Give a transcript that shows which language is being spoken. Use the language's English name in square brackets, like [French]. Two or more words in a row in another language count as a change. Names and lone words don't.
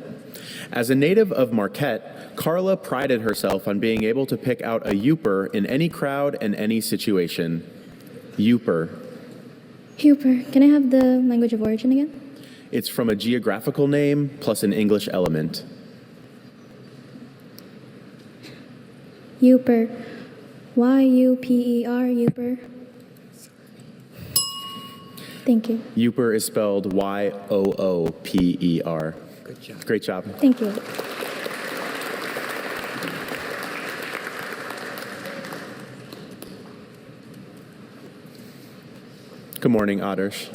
[English] As a native of Marquette, Carla prided herself on being able to pick out a Youper in any crowd and any situation. Youper. Youper. Can I have the language of origin again? It's from a geographical name plus an English element. Youper. Y-U-P-E-R, Youper. Thank you. Youper is spelled Y-O-O-P-E-R. Good job. Great job. Thank you. Good morning, Otters.